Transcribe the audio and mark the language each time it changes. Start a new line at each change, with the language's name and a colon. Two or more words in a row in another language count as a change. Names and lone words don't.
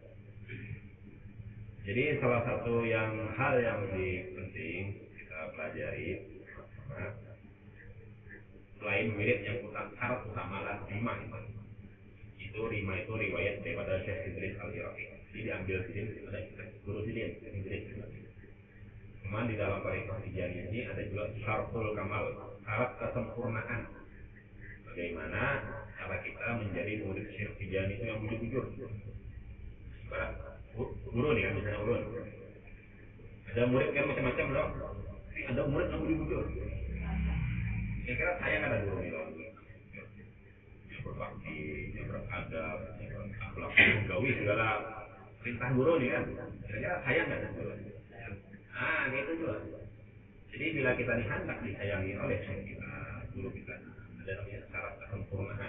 Indonesian: Jadi salah satu hal yang penting kita pelajari selain wirid yang syarat utama lah lima itu lima itu riwayat daripada Syekh Idris Al-Iraqi. Jadi diambil sini ada guru Sidin Idris. Cuman di dalam tarekat Tijaniyah ini ada juga
Arabic: شرط الكمال,
Indonesian: syarat kesempurnaan.
Banjar: Bagaimana cara kita menjadi murid Syekh Tijani itu yang bujur-bujur. Ibarat guru nih kan misalnya ulun. Ada murid kan macam-macam loh. Tapi ada murid yang bujur-bujur. Kira-kira sayang ada guru nih loh. Yang berbakti, yang beradab, yang berakhlak, menggawi segala perintah guru nih kan.
Indonesian: Kira-kira sayang nggak guru? Ah, gitu juga. Jadi bila kita dihendak disayangi oleh syekh kita, guru kita, ada namanya syarat kesempurnaan.